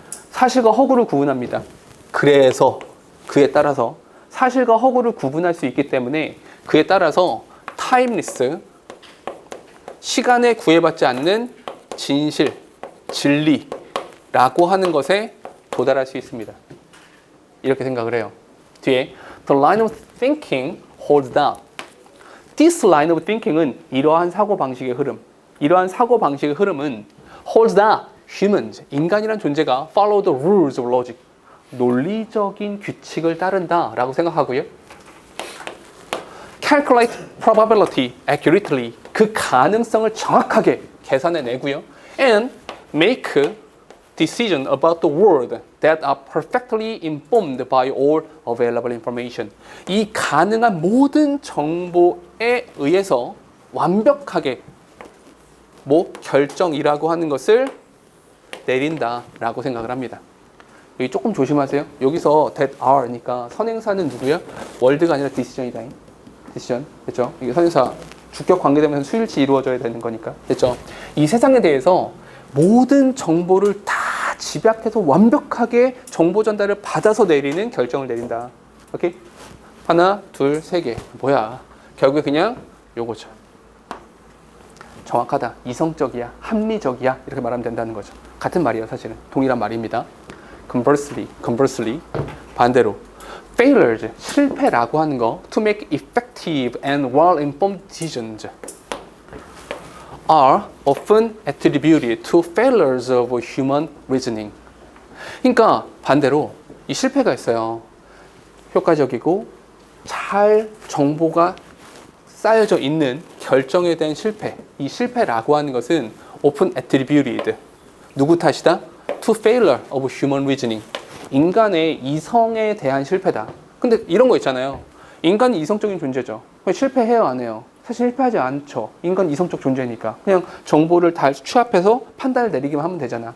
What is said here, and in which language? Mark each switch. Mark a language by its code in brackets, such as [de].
[ko] 사실과 허구를 구분합니다. 그래서 그에 따라서 사실과 허구를 구분할 수 있기 때문에 그에 따라서 타임리스, 시간에 구애받지 않는 진실, 진리라고 하는 것에 도달할 수 있습니다. 이렇게 생각을 해요. 뒤에 [en] The line of thinking holds that. This line of thinking은 [ko] 이러한 사고방식의 흐름. 이러한 사고방식의 흐름은 [en] holds that humans, [ko] 인간이란 존재가 [en] follow the rules of logic. [ko] 논리적인 규칙을 따른다라고 생각하고요. [en] Calculate probability accurately. [ko] 그 가능성을 정확하게 계산해내고요. [en] And make decision about the world that are perfectly informed by all available information. [ko] 이 가능한 모든 정보에 의해서 완벽하게 결정이라고 하는 것을 내린다라고 생각을 합니다. 여기 조금 조심하세요. 여기서 that are니까 선행사는 누구야? 월드가 아니라 decision이다. decision. 됐죠? 이게 선행사 주격 관계되면서 수일치 이루어져야 되는 거니까. 됐죠? 이 세상에 대해서 모든 정보를 다 집약해서 완벽하게 정보 전달을 받아서 내리는 결정을 내린다. 오케이? 하나, 둘, 세 개. 뭐야? 결국에 그냥 요거죠. 정확하다. 이성적이야. 합리적이야. 이렇게 말하면 된다는 거죠. 같은 말이에요, 사실은. 동일한 말입니다. [en] Conversely, [ko] 반대로. [en] failures, [ko] 실패라고 하는 거, [en] to make effective and well-informed decisions, are often attributed to failures of human reasoning. [ko] 그러니까 반대로 이 실패가 있어요. 효과적이고 잘 정보가 쌓여져 있는 결정에 대한 실패. 이 실패라고 하는 것은 [en] often attributed. [ko] 누구 탓이다? [en] to failure of human reasoning. [ko] 인간의 이성에 대한 실패다. 근데 이런 거 있잖아요. 인간이 이성적인 존재죠. 실패해요, 안 해요? 사실 실패하지 않죠. 인간 이성적 존재니까. 그냥 정보를 다 취합해서 판단을 내리기만 하면 되잖아.